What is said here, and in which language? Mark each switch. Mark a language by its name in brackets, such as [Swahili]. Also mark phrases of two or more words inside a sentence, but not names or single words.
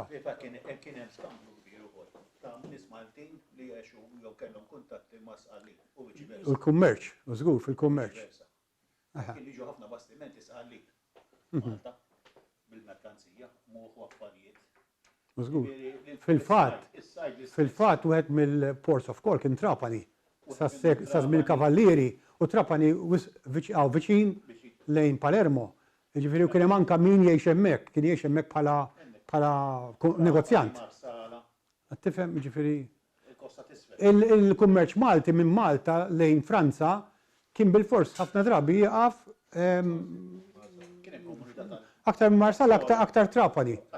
[Maltese] Kien hemm skambju kbir ukoll ta' nies Maltin li jgħixu jew kellhom kuntatti ma' Sqalli u viċi U l-kummerċ, u żgur fil-kummerċ. Kien jiġu ħafna bastimenti Sqalli Malta bil-merkanzija, moħu affarijiet. U żgur. Fil-fatt wieħed mill- [English] ports of call [Maltese] kien Trapani. Sa żmien Kavallieri u Trapani viċin lejn Palermo. Jiġifieri kien hemm anke min jgħix hemmhekk, kien jgħix hemmhekk bħala negozjant. Tifhem, jiġifieri il-kummerċ Malti minn Malta lejn Franza kien bil-fors ħafna drabi jieqaf aktar minn Marsala aktar Trapani.